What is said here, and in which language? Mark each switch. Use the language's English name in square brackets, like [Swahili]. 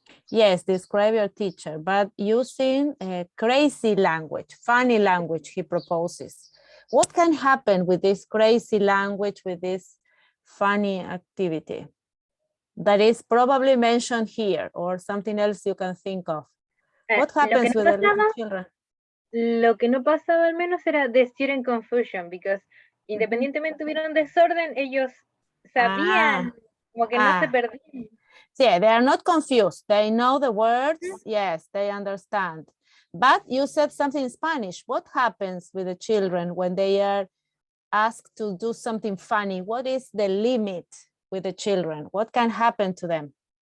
[English] Yes, describe your teacher, but using crazy language, funny language he proposes. What can happen with this crazy language, with this funny activity that is probably mentioned here, or something else you can think of? What happens with the little children? [Spanish] Lo que no pasaba al menos era [English] the student confusion, because [Spanish] independientemente hubiera un desorden, ellos sabían, como que no se perdían. [English] Yeah, they are not confused. They know the words. Yes, they understand. But you said something in Spanish. What happens with the children when they are asked to do something funny? What is the limit with the children? What can happen to them?